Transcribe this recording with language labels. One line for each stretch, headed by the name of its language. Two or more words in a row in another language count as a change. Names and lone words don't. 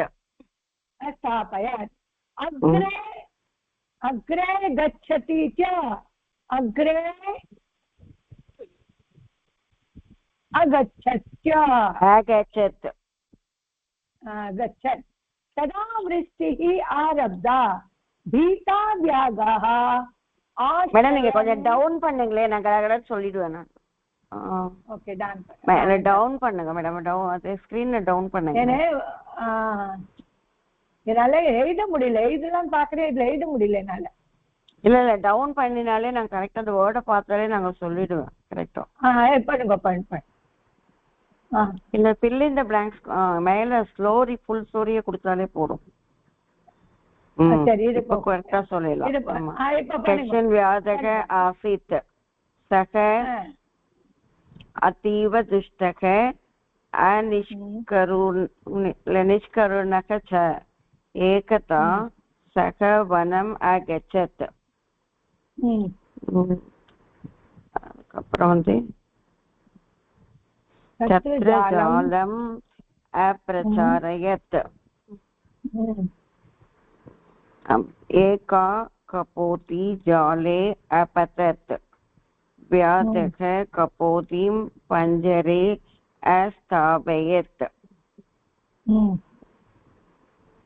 Sanskrit: स्थापयत् अग्रे गच्छति च अग्रे अगच्छत् तदा वृष्टिः आरब्धा भीता व्याघः
Tamil: மேடம் நீங்க கொஞ்சம் டவுன் பண்ணுங்களே நான் கடகட சொல்லிடுவேன் நான் ஓகே டவுன் பண்ணுங்க மேடம் டவுன் அது ஸ்கிரீனை டவுன் பண்ணுங்க என்னால எழுத முடியல எழுதலாம் பாக்குறேன் இதுல எழுத முடியல என்னால இல்ல டவுன் பண்ணினாலே நான் கரெக்டா அந்த வேர்டை பார்த்தாலே நாங்க சொல்லிடுவேன் கரெக்டா பண்ணுங்க இல்ல
English: fill in the blanks
Tamil: மேல
English: story full
Tamil: ஸ்டோரியை கொடுத்தாலே போதும் சரி இது கரெக்டா சொல்லலாம்
Sanskrit: कश्चन व्याधः आसीत् सः अतीव दुष्टः निष्करुणः च एकदा सः वनम् अगच्छत्
Tamil: அதுக்கப்புறம் வந்து
Sanskrit: तत्र जालम् अप्रसारयत् एका कपोति जाले अपतत् व्याधः कपोतिं पंजरे अस्थापयत्